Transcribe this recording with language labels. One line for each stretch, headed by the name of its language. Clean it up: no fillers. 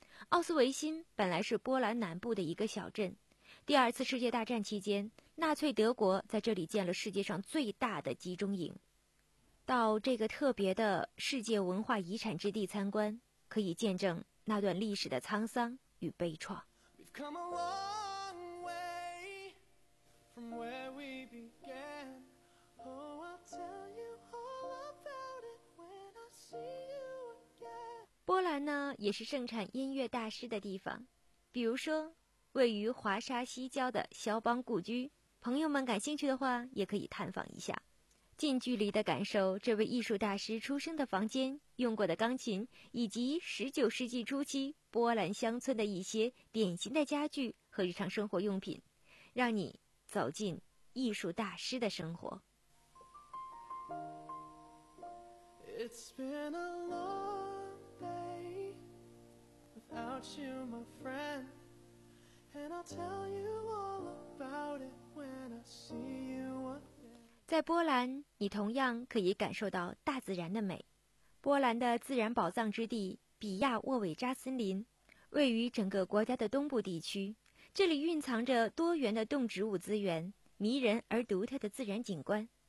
Chinese: 奥斯维辛本来是波兰南部的一个小镇，第二次世界大战期间，纳粹德国在这里建了世界上最大的集中营。到这个特别的世界文化遗产之地参观，可以见证那段历史的沧桑与悲怆。
English: We've come a long way from where we began. Oh, I'll tell you all about it when I see you again.
Chinese: 波兰呢，也是盛产音乐大师的地方，比如说位于华沙西郊的肖邦故居，朋友们感兴趣的话也可以探访一下，近距离的感受这位艺术大师出生的房间、用过的钢琴，以及19世纪初期波兰乡村的一些典型的家具和日常生活用品，让你走进艺术大师的生活。
English: It's been a long day without you, my friend. And I'll tell you all about it when I see you again.
Chinese: 在波兰，你同样可以感受到大自然的美。波兰的自然宝藏之地比亚沃韦扎森林位于整个国家的东部地区，这里蕴藏着多元的动植物资源，迷人而独特的自然景观。